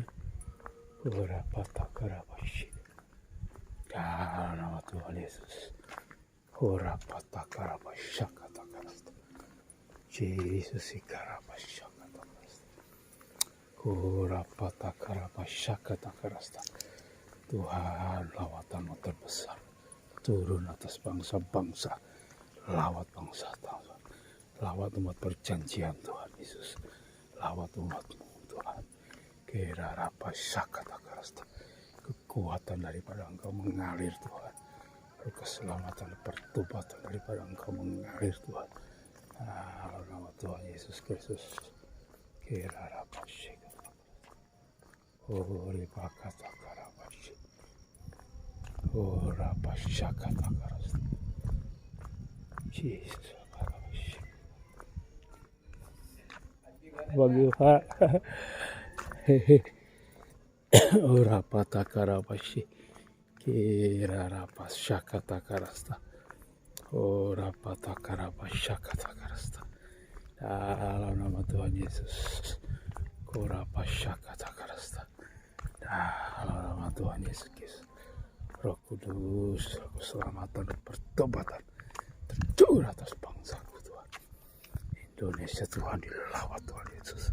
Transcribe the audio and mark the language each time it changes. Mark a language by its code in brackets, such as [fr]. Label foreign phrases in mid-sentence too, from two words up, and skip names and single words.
[id] Urapatakarabashiri. Dalam nama Tuhan Yesus. Urapatakarabashakatakarasta. Jesus ikarabashakatakarasta. Urapatakarabashakatakarasta. Tuhan, lawatan-Mu terbesar turun atas bangsa-bangsa, lawat bangsa Tuhan, lawat umat perjanjian Tuhan Yesus, lawat umat-Mu Tuhan. Kirarapashakatakarasta. Kekuatan daripada Engkau mengalir Tuhan, keselamatan pertobatan daripada Engkau mengalir Tuhan. Dalam nama Tuhan Yesus Kristus. Kirarapashakatakarasta. Uripakatakarabashakatakarasta. Urapashakatakarasta. Jesus. Bagi Pak. Urapatakarabashakatakarasta. Kirarapashakatakarasta. Urapatakarabashakatakarasta. Dalam nama Tuhan Yesus. Urapashakatakarasta. Dalam nama Tuhan Yesus Kristus. Roh Kudus, Roh keselamatan dan pertobatan tercurah atas bangsaku Tuhan. Indonesia Tuhan dilawat Tuhan Yesus.